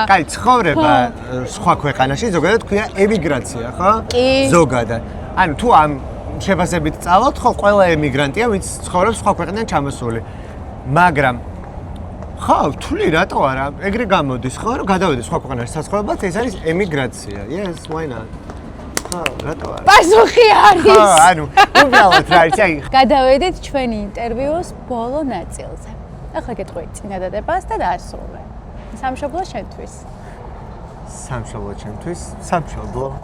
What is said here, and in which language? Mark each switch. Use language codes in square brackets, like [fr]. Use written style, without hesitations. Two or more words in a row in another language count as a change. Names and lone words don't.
[ka] კაი, ცხოვრება სხვა ქვეყანაში ზოგადად ქვია ემიგრაცია, ხო? კი. ზოგადად. ანუ თუ ამ შეფასებით წავალთ, ხო, ყველა ემიგრანტია, ვინც ცხოვრობს სხვა ქვეყნიდან ჩამოსული. მაგრამ ხო, თვლი რატო არა? ეგრე გამოდის, ხო, რომ გადავედი სხვა ქვეყანაში საცხოვრებლად, ეს არის ემიგრაცია. [en] Yes, why not? [ka] ხო, რატო არა? პასუხი არის. ხო, ანუ უბრალოდ რა არის, აი. გადავედით ჩვენი ინტერვიუს ბოლო ნაწილზე. ახლა გეტყვი წინადადებას და დაასრულე. სამშობლო შენთვის. სამშობლო ჩემთვის, სამშობლო.